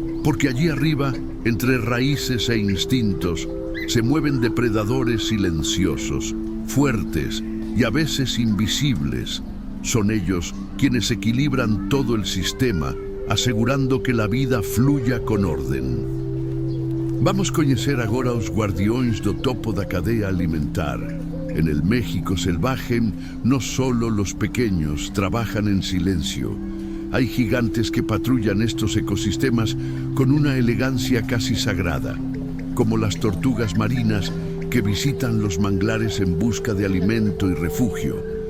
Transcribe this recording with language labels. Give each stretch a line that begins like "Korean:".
Spanish: Porque allí arriba, entre raíces e instintos, se mueven depredadores silenciosos, fuertes y a veces invisibles. Son ellos quienes equilibran todo el sistema, asegurando que la vida fluya con orden.
Portuguese: Vamos conhecer agora os guardiões do topo da cadeia alimentar.
Spanish: En el México salvaje, no solo los pequeños trabajan en silencio. Hay gigantes que patrullan estos ecosistemas con una elegancia casi sagrada, como las tortugas marinas que visitan los manglares en busca de alimento y refugio.